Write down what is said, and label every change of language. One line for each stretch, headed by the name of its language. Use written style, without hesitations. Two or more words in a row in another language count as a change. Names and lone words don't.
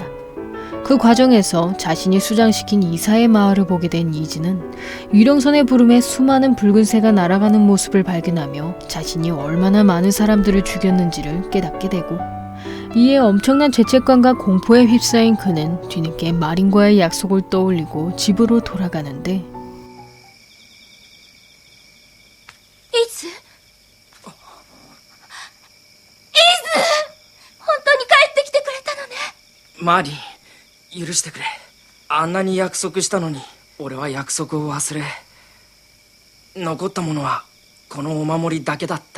Korean: 그 과정에서 자신이 수장시킨 이사의 마을을 보게 된 이즈는 유령선의 부름에 수많은 붉은 새가 날아가는 모습을 발견하며 자신이 얼마나 많은 사람들을 죽였는지를 깨닫게 되고, 이에 엄청난 죄책감과 공포에 휩싸인 그는 뒤늦게 마린과의 약속을 떠올리고 집으로 돌아가는데,
Japanese: イズ本当に帰ってきてくれたのね。マリン、許してくれ。あんなに約束したのに俺は約束を忘れ、残ったものはこのお守りだけだった。